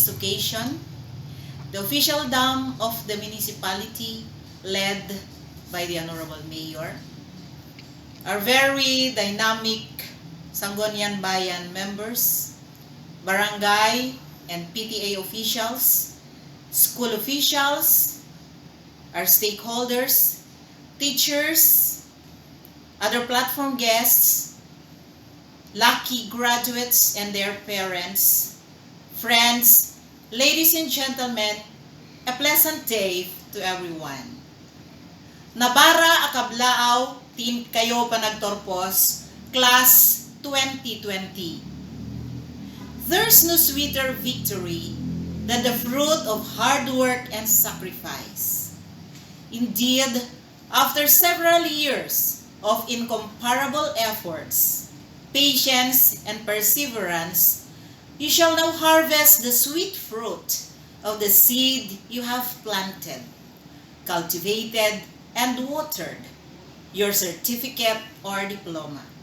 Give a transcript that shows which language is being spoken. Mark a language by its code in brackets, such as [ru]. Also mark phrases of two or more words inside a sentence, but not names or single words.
[en] occasion, the official dam of the municipality led by the Honorable Mayor, our very dynamic Sangguniang Bayan members, barangay and PTA officials, school officials, our stakeholders, teachers, other platform guests, lucky graduates and their parents, friends, ladies and gentlemen, a pleasant day to everyone. [ilo] Nabara akablaaw, tin kayo panagtorpos, [en] class 2020. There's no sweeter victory than the fruit of hard work and sacrifice. Indeed, after several years of incomparable efforts, patience, and perseverance, you shall now harvest the sweet fruit of the seed you have planted, cultivated, and watered, your certificate or diploma.